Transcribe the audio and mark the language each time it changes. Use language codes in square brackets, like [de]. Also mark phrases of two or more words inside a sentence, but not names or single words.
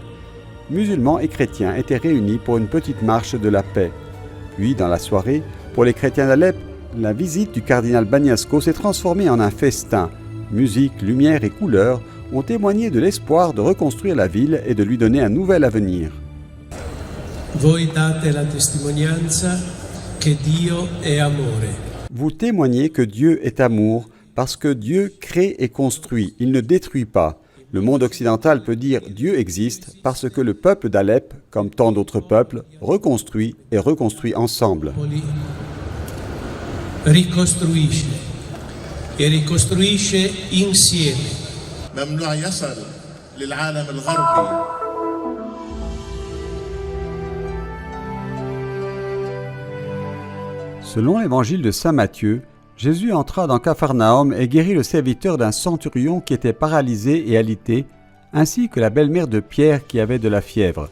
[fr] Musulmans et chrétiens étaient réunis pour une petite marche de la paix. Puis, dans la soirée, pour les chrétiens d'Alep, la visite du cardinal Bagnasco s'est transformée en un festin. Musique, lumière et couleurs ont témoigné de l'espoir de reconstruire la ville et de lui donner un nouvel avenir. [it] Voi date la testimonianza che Dio è amore. [fr] Vous témoignez que Dieu est amour parce que Dieu crée et construit, il ne détruit pas. Le monde occidental peut dire Dieu existe parce que le peuple d'Alep, comme tant d'autres peuples, reconstruit et reconstruit ensemble. [it] Ricostruisce e ricostruisce insieme. [ar] ممنوع يصل للعالم الغربي. [fr] Selon l'évangile de saint Matthieu, Jésus entra dans Capharnaüm et guérit le serviteur d'un centurion qui était paralysé et alité, ainsi que la belle-mère de Pierre qui avait de la fièvre.